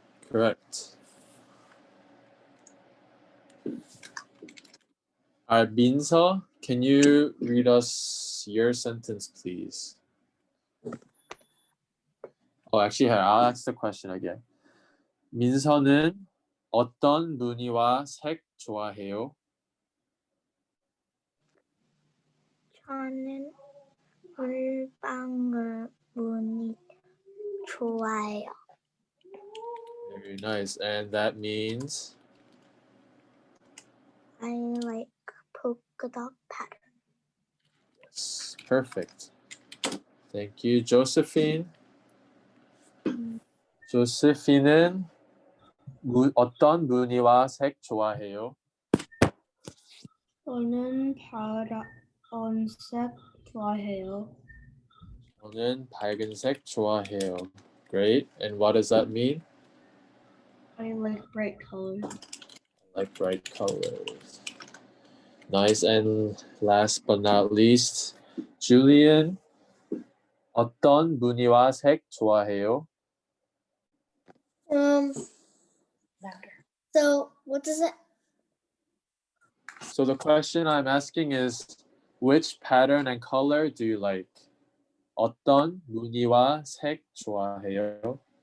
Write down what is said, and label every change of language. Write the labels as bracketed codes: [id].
[en] Correct. All right, Minso, can you read us your sentence, please? Oh, actually, I'll ask the question again. [ko] 민서는 어떤 무늬와 색 좋아해요? 저는 물방울 무늬 좋아해요. [en] Very nice. And that means? I like polka dot pattern. Yes, perfect. Thank you, Josephine. [ko] Josephine은 어떤 무늬와 색 좋아해요? 저는 파란색 좋아해요. 저는 밝은색 좋아해요. [en] Great. And what does that mean? I like bright colors. Like bright colors. Nice. And last but not least, Julian, [ko] 어떤 무늬와 색 좋아해요? [en] So what does it? So the question I'm asking is, which pattern and color do you like? [ko] 어떤 무늬와 색 좋아해요?